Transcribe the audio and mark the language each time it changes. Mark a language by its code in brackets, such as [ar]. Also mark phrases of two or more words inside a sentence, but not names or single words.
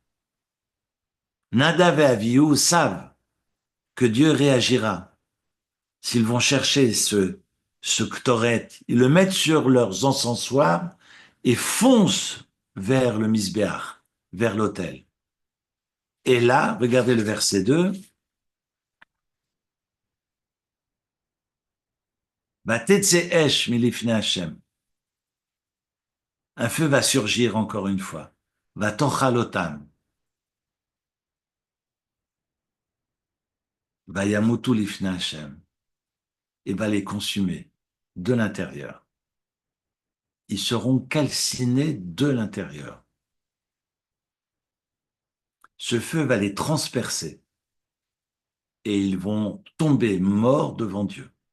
[fr] Nadav et Avihu savent que Dieu réagira. S'ils vont chercher ce ktoret, ils le mettent sur leurs encensoirs et foncent vers le misbéach, vers l'autel. Et là, regardez le verset 2. [he] אש מלפני השם. [fr] Un feu va surgir encore une fois. [he] ותאכל אותם. וימתו לפני השם, [fr] et va les consumer de l'intérieur. Ils seront calcinés de l'intérieur. Ce feu va les transpercer et ils vont tomber morts devant Dieu.